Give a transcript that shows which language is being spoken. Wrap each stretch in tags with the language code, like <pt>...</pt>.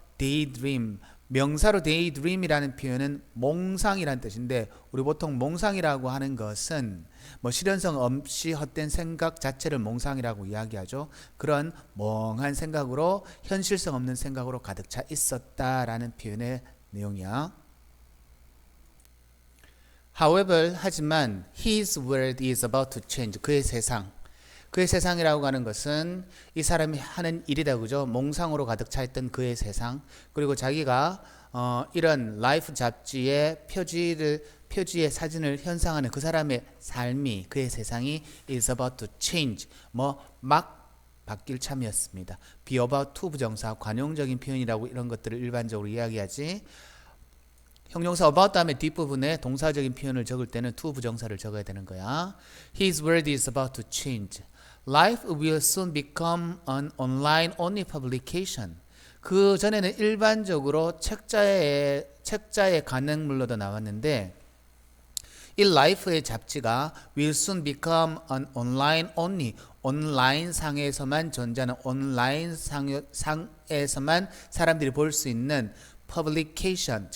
<ko>daydream 명사로 daydream이라는 표현은 몽상이라는 뜻인데 우리 보통 몽상이라고 하는 것은 뭐 실현성 없이 헛된 생각 자체를 몽상이라고 이야기하죠. 그런 멍한 생각으로 현실성 없는 생각으로 가득 차 있었다라는 표현의 내용이야.</ko> <en>However,</en> <ko>하지만</ko> <en>his world is about to change.</en> <ko>그의 세상이라고 하는 것은 이 사람이 하는 일이다. 그죠? 몽상으로 가득 차 있던 그의 세상. 그리고 자기가 이런 라이프 잡지의 표지의 사진을 현상하는 그 사람의 삶이 그의 세상이</ko> <en>is about to change.</en> <ko>막 바뀔 참이었습니다. be about to 부정사 관용적인 표현이라고 이런 것들을 일반적으로 이야기하지. 형용사 about 다음에 뒷부분에 동사적인 표현을 적을 때는 to 부정사를 적어야 되는 거야.</ko> <en>His world is about to change. Life will soon become an online only publication.</en> <ko>그 전에는 일반적으로 책자의 간행물로도 나왔는데 이 Life의 잡지가</ko> <en>will soon become an online only</en> <ko>온라인 상에서만 존재하는 온라인 상에서만 사람들이 볼 수 있는 publication.</ko>